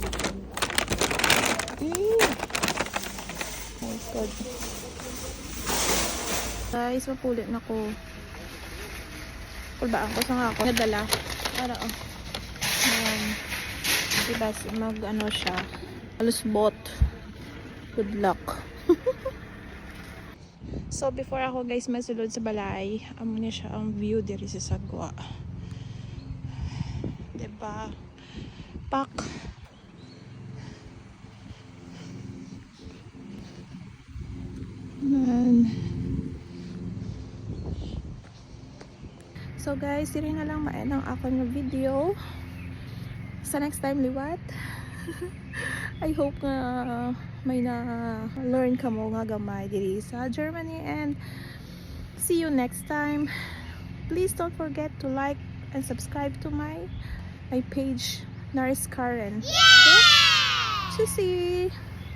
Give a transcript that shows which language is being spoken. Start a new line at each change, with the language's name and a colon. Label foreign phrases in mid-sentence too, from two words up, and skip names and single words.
English: My God.
Hiligaynon: Guys, mapulit na ko. Kulbaan ko sa nga ako nadala para diba mag ano siya alusbot.
English: Good luck.
Hiligaynon: So before ako guys masulod sa balay, amo niya siya ang view diri sa Sagwa, diba pak. So guys, diri na lang maen ang ako ng video. Sa
English: next time
Hiligaynon: liwat.
English: I hope
Hiligaynon: nga may na learn ka mo nga gamay diri sa Germany,
English: and see you next time. Please don't forget to like and subscribe to my page, Naris Karen.
German: Okay? Tschüssi!